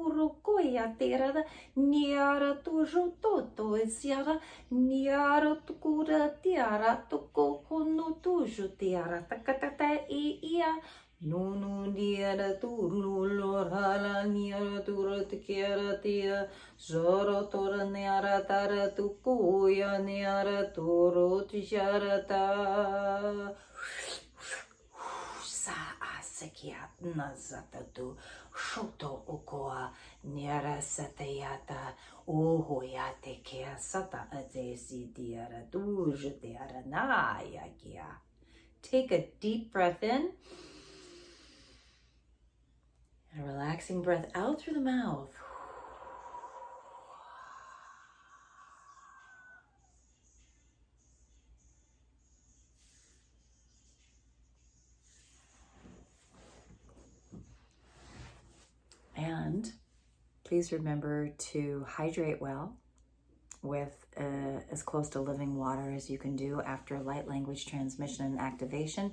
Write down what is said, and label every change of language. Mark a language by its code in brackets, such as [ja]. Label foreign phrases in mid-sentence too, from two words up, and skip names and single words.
[en] rokoya tera niara to joto to siara niara to kora tiara to kono to jutiara takata ia no niara to lolora niara to rotkiara tia zoro tora niara tara to koya niara to rotjarata sa asekia nazata to shoto okoa niara satayata ohoyate kia sata adesi diara duja diara naya kia. Take a deep breath in and a relaxing breath out through the mouth. And please remember to hydrate well with as close to living water as you can do after light language transmission and activation.